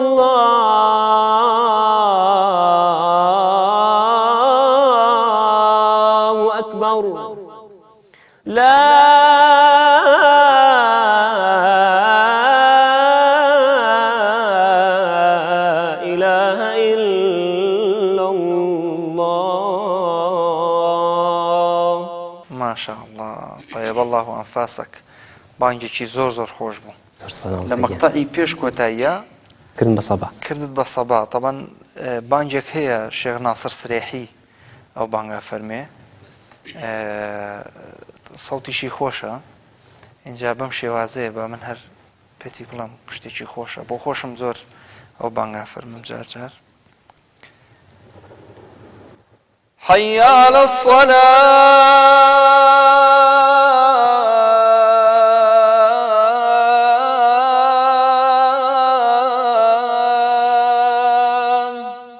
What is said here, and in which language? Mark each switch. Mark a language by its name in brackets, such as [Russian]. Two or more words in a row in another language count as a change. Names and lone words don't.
[Arabic] الله أكبر لا إله إلا الله ما شاء الله طيب الله أنفاسك [Central Kurdish] بانگێکی زۆر زۆر خۆش بوو لە مەقتەعی پێش کۆتاییە کردن بە سەبا کردت بە سەبا طبعا بانگێک هەیە شێخ ناسر سرێحی ئەو بانگا فەرمێ سەوتیشی خۆشە اینجا بەم شێوازەیە بە من هەر پێتی بڵم شتێکی خۆشە بۆ خۆشم زۆر ئەو بانگا فەرمم جار جار [Arabic] حي على الصلاة